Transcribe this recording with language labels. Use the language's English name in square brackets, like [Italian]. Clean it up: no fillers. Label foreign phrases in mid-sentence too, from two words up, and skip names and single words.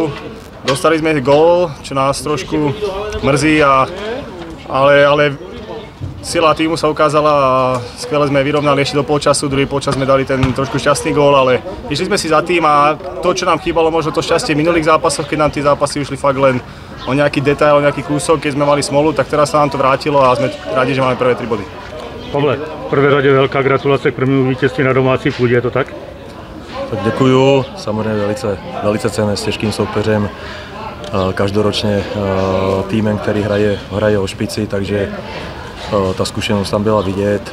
[Slovak] Dostali sme gól, čo nás trošku mrzí, ale sila týmu sa ukázala a skvele sme vyrovnali ešte do polčasu. Druhý polčas sme dali ten trošku šťastný gól, ale išli sme si za tým a to, čo nám chýbalo, možno to šťastie v minulých zápasoch, keď nám tie zápasy ušli fakt len o nejaký detail, o nejaký kúsok, keď sme mali smolu, tak teraz sa nám to vrátilo a sme rádi, že máme prvé 3 body. [Czech] Pavle, v prvé řadě velká gratulace k prvnímu vítězství na domácí půdě, je to tak? Tak děkuju, samozřejmě velice cenné s těžkým soupeřem, každoročně týmem, který hraje o špici, takže ta zkušenost tam byla vidět.